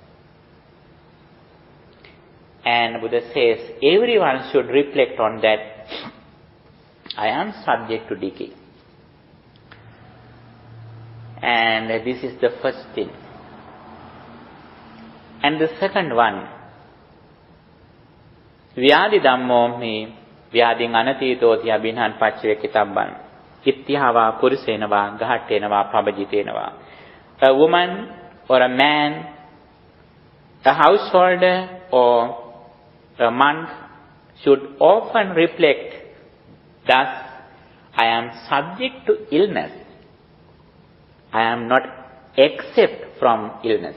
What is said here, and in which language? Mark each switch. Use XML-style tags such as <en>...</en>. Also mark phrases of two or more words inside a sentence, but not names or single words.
<en>And Buddha says, everyone should reflect on that. I am subject to decay. And this is the first thing. And the second one,</en> <pi>Vyadi Dhammo me Vyadin Anatitoti Abhinhan Paccavekkhana Ittihava Purusenava Gahattenava Pabajitenava.</pi> <en>A woman or a man, a householder or a monk should often reflect, thus, I am subject to illness. I am not exempt from illness.</en>